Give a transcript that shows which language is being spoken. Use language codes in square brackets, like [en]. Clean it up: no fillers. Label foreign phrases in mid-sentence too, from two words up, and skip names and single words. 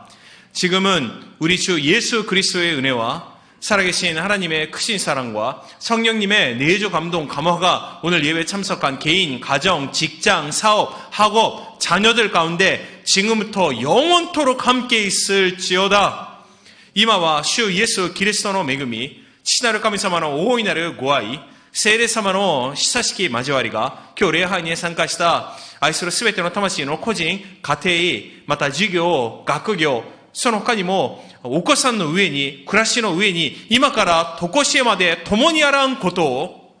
[ko] 지금은 우리 주 예수 그리스도의 은혜와 살아계신 하나님의 크신 사랑과 성령님의 내주 감동 감화가 오늘 예배 참석한 개인, 가정, 직장, 사업, 학업, 자녀들 가운데 지금부터 영원토록 함께 있을지어다. [ja] 今は主イエス・キリストの恵み、父なる神様の大いなるご愛、聖霊様の親しき交わりが、今日礼拝に参加した愛するすべての魂の個人、家庭、また授業、学業、その他にもお子さんの上に、暮らしの上に、今から常しえまで共にあらんことを、